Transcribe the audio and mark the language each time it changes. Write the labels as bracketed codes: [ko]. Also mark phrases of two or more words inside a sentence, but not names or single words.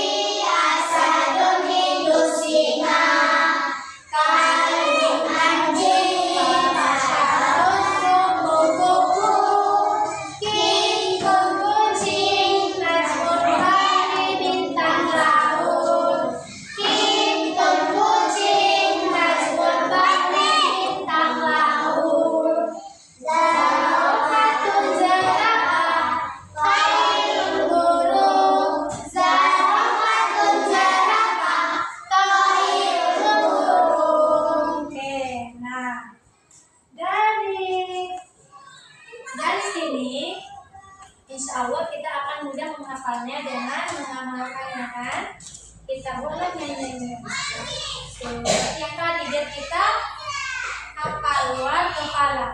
[id] asadun itu singa, kalbun anjing, karosyatun kupu-kupu, kitun kucing, [ar] نجم البحر [id] bintang laut, kitun kucing, [ar] نجم البحر [id] bintang laut, zarafatun zarafah, tairun burung, zarafatun zarafah, tairun burung. Oke, nah dari sini [ar] إن شاء الله [id] kita akan mudah menghafalnya dengan mengamalkannya kan. Kita boleh nyanyi yang tadi biar kita hafal luar kepala.